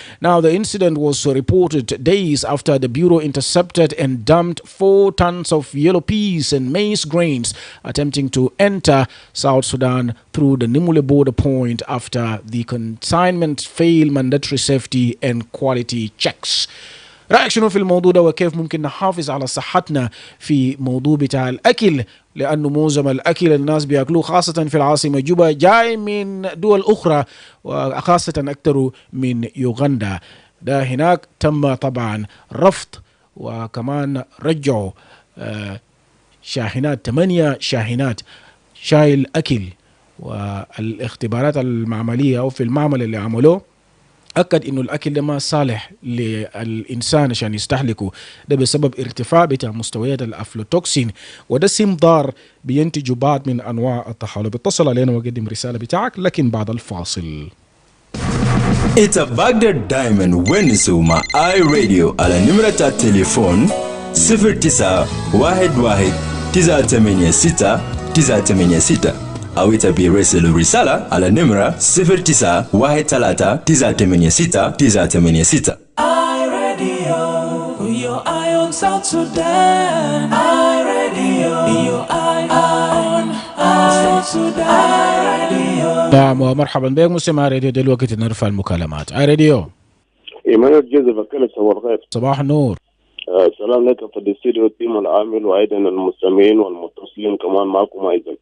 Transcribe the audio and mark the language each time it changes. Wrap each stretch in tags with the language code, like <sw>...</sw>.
<en>Now, the incident was reported days after the Bureau intercepted and dumped 4 tons of yellow peas and maize grains attempting to enter South Sudan through the Numule border point after the consignment failed mandatory safety and quality checks.</en> <ar>رأيك شنو في الموضوع ده وكيف ممكن نحافظ على صحتنا في موضوع بتاع الأكل، لأنه معظم الأكل الناس بيأكلوه خاصة في العاصمة جوبا جاي من دول أخرى وخاصة أكثر من يوغندا. ده هناك تم طبعا رفض وكمان رجعوا شاحنات 8 شاحنات شايل أكل، والاختبارات المعملية أو في المعمل اللي عملوه أكد إنه الأكل ده ما صالح للإنسان عشان يستهلكه، ده بسبب ارتفاع بتاع مستويات الأفلوتوكسين، وده سم ضار بينتج بعض من أنواع الطحالب. اتصل علينا وقدم رسالة بتاعك لكن بعد الفاصل.</ar> <en>It's a Baghdad Diamond Wednesday</en> <ar>مع I Radio على نمرة التليفون 0911-986-986 أو يرسل رسالة على نمرة 0913-986-986.</ar> <en>I Radio, your eye on South Sudan. I Radio, your eye on South Sudan. I Radio.</en> <ar>نعم ومرحبا بك مستمع راديو دلوقتي نرفع المكالمات.</ar> <en>I Radio.</en> <ar>إيمانويل جوزيف أكيل، صباح الخير. صباح النور. السلام لك في الاستديو التيم العامل وأيضا المستمعين والمتصلين كمان معكم</ar>